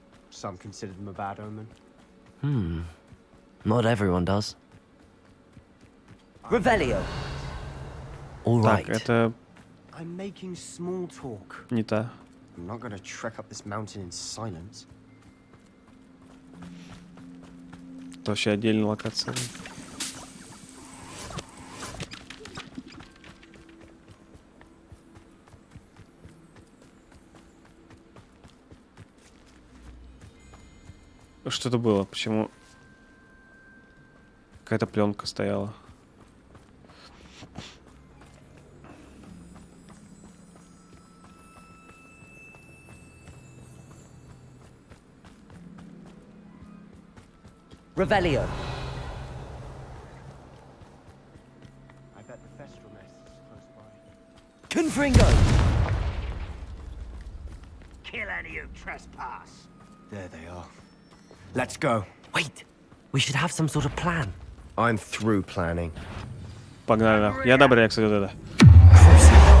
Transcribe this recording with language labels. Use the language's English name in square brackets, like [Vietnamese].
[English] Some consider them a bad omen. Not everyone does. Revelio. All right. [Russian] Так, это [English] I'm making small talk. [Russian] не та. [English] I'm not gonna trek up this mountain in silence. [Russian] Это вообще отдельная локация. Что это было? Почему какая-то пленка стояла? [English] Revelio. I bet the Thestral nest is close by. Confringo. Kill any who trespass. There they are. Let's go. Wait. We should have some sort of plan. I'm through planning. [Russian] Погнали нахуй. Я одобряю, кстати, вот это.